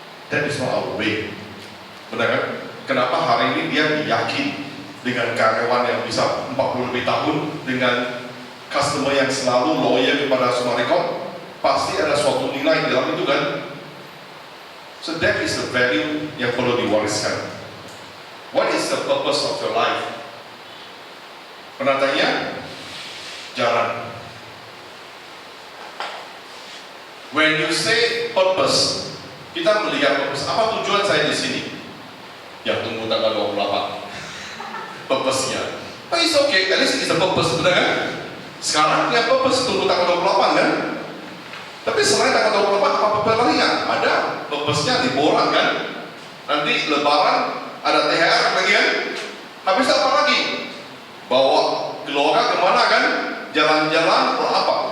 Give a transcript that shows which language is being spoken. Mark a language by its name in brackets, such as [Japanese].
[English] That is not our way. [Indonesian] Benar kan? Kenapa hari ini dia yakin dengan karyawan yang bisa 40 lebih tahun, dengan customer yang selalu loyal kepada Sumariko, pasti ada suatu nilai di dalam itu kan? [English] So that is the value [Indonesian] yang perlu diwariskan. [English] What is the purpose of your life? [Indonesian] Pernah tanya? Jalan. [English] When you say purpose, [Indonesian] kita melihat [English] purpose. [Indonesian] Apa tujuan saya di sini? Ya tunggu tanggal 28. Purpose-nya. [English] But it's okay, at least it's a purpose, [Indonesian] benar kan? Sekarang yang purpose tunggu tanggal 28 kan? Tapi selain tanggal 28 apa lainnya? Ada purpose-nya liburan kan? Nanti lebaran ada THR lagi kan? Habis apa lagi? Bawa keluarga kemana kan? Jalan-jalan atau apa?